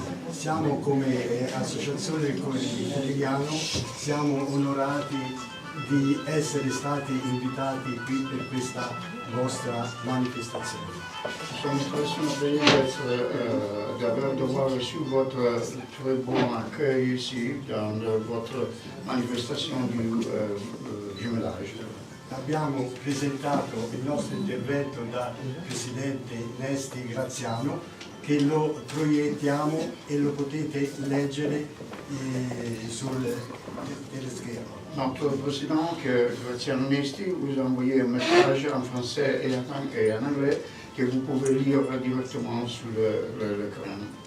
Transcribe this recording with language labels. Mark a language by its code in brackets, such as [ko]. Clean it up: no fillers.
[it] Siamo come associazione del Corriere Italiano, siamo onorati di essere stati invitati qui per questa vostra manifestazione. Sono [fr] très surpris d'avoir reçu votre très bon accueil ici dans votre manifestation du jumelage. [it] Abbiamo presentato il nostro intervento da Presidente Nesti Graziano, che lo proiettiamo e lo potete leggere sul teleschermo. [fr] Notre président, Graziano Nesti, vous a envoyé un message en français et en anglais que vous pouvez lire directement sur l'écran.